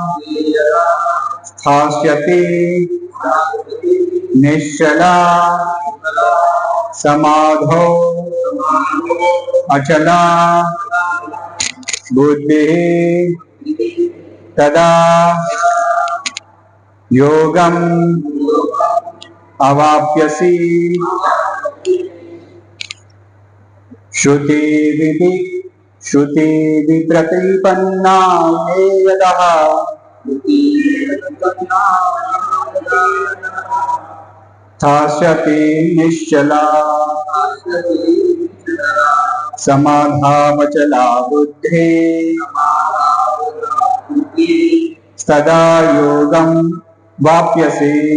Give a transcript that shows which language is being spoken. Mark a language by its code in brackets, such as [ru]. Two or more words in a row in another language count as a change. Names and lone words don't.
[sa] સ્થાસ્યતિ નિશ્ચલા સમાધો અચલા બુદ્ધિ તદા યોગમ અવાપ્યસી. श्रुति विप्रतिपन्ना ये यदः स्थास्यति निश्चला समाधावचला बुद्धि तदा योगं वाप्यसि.